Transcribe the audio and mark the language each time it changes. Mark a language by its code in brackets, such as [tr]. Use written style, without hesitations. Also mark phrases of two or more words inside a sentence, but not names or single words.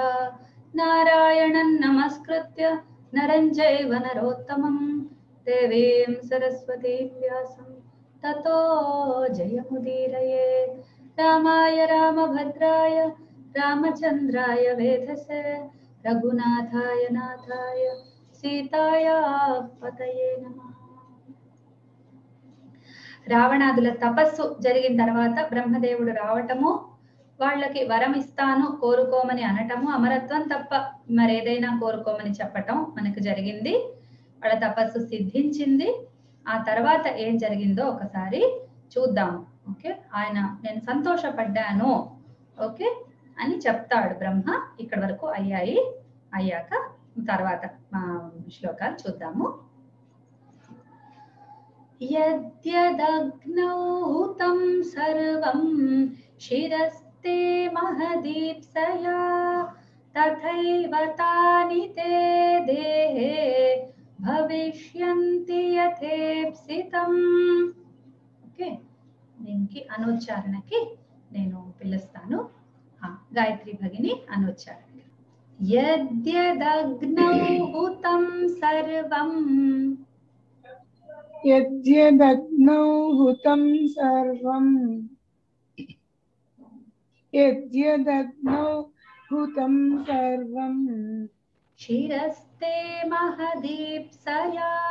[sa] नारायणं नमस्कृत्य नरं चैव नरोत्तमं देवीं सरस्वतीं व्यासं ततो जयमुदीरये। रामाय रामभद्राय रामचन्द्राय वेधसे रघुनाथाय नाथाय सीताय पतये नमः। [te] రావణాదుల తపస్సు జరిగిన తర్వాత బ్రహ్మదేవుడు రావటము, వాళ్ళకి వరం ఇస్తాను కోరుకోమని అనటము, అమరత్వం తప్ప మరేదైనా కోరుకోమని చెప్పటం మనకు జరిగింది. వాళ్ళ తపస్సు సిద్ధించింది. ఆ తర్వాత ఏం జరిగిందో ఒకసారి చూద్దాము. ఓకే, ఆయన నేను సంతోషపడ్డాను ఓకే అని చెప్తాడు బ్రహ్మ. ఇక్కడ వరకు అయ్యాక తర్వాత శ్లోకాలు చూద్దాము. [sa] यद्यदग्नौ हुतं सर्वं शिरस्ते महदीप्सया तथैव तानि ते देहे भविष्यन्ति यथेप्सितम्. [te] ఓకే, దీనికి అనుచ్చారణకి నేను పిలుస్తాను. గాయత్రి భగిని అనుచ్చారణ. [sa] యద్యదగ్నౌ హుతం సర్వం यद्यदग्नौ हुतं सर्वं यद्यदग्नौ हुतं सर्वं शिरस्ते महदीप्सया